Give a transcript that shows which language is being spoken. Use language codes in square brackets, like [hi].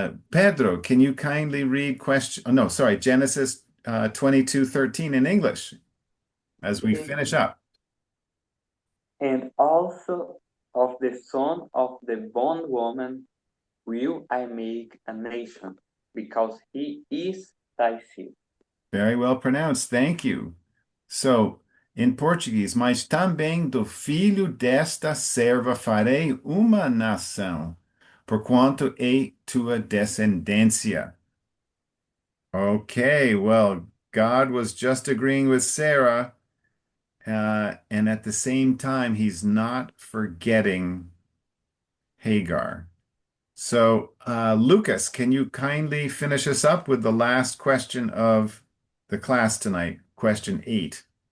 [en] Pedro, can you kindly read oh, no, sorry, Genesis 22:13 in English as we Okay. finish up? And also of the son of the bondwoman will I make a nation, because he is thy seed. Very well pronounced. Thank you. [pt] So, em português, mas também do filho desta serva farei uma nação, porquanto é tua descendência. [en] Okay, well, God was just agreeing with Sarah, and at the same time, he's not forgetting Hagar. So, Lucas, can you kindly finish us up with the last question of the class tonight, question 8?